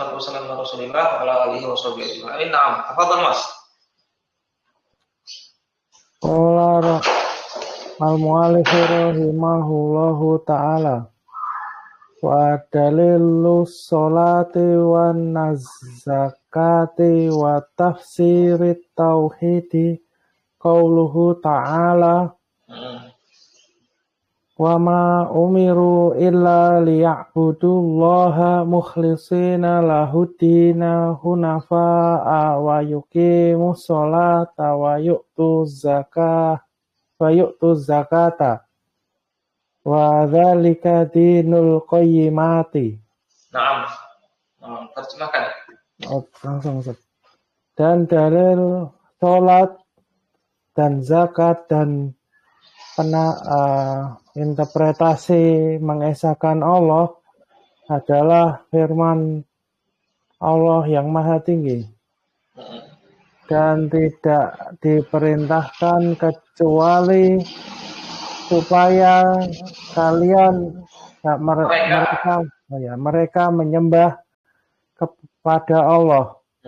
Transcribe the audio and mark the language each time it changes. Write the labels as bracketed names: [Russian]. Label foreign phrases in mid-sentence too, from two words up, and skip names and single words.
[Arabic] والصلاة والسلام على رسول الله وعلى آله وصحبه أجمعين. نعم، تفضل Mas. قال المؤلف رحمه الله تعالى ودليل الصلاة والزكاة وتفسير التوحيد قوله تعالى وما أمروا إلا ليعبدوا الله مخلصين له الدين حنفاء ويقيموا الصلاة ويؤتوا الزكاة وذلك دين القيمة. نعم. [Indonesian] Terjemahkan. Langsung. Dan dalil sholat dan zakat dan interpretasi mengesahkan Allah adalah firman Allah yang maha tinggi dan tidak diperintahkan kecuali supaya kalian mereka menyembah kepada Allah,